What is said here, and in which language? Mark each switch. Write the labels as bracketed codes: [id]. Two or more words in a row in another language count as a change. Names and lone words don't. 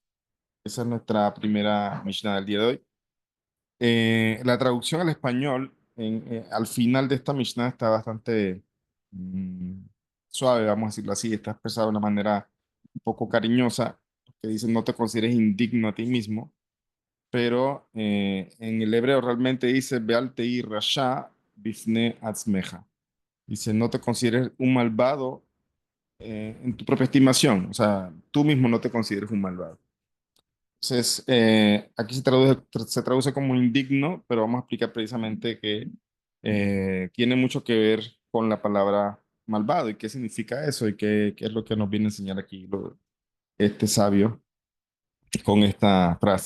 [es] Esa es nuestra primera Mishnah del día de hoy. La traducción al español, al final de esta Mishnah está bastante mm, suave, vamos a decirlo así, está expresada de una manera un poco cariñosa, que dice no te consideres indigno a ti mismo, pero en el hebreo realmente dice [he] ואל תהי רשע בפני עצמך. [es] Dice no te consideres un malvado en tu propia estimación, o sea, tú mismo no te consideres un malvado. Entonces, aquí se traduce como indigno, pero vamos a explicar precisamente que tiene mucho que ver con la palabra malvado y qué significa eso y qué es lo que nos viene a enseñar aquí este sabio con esta frase.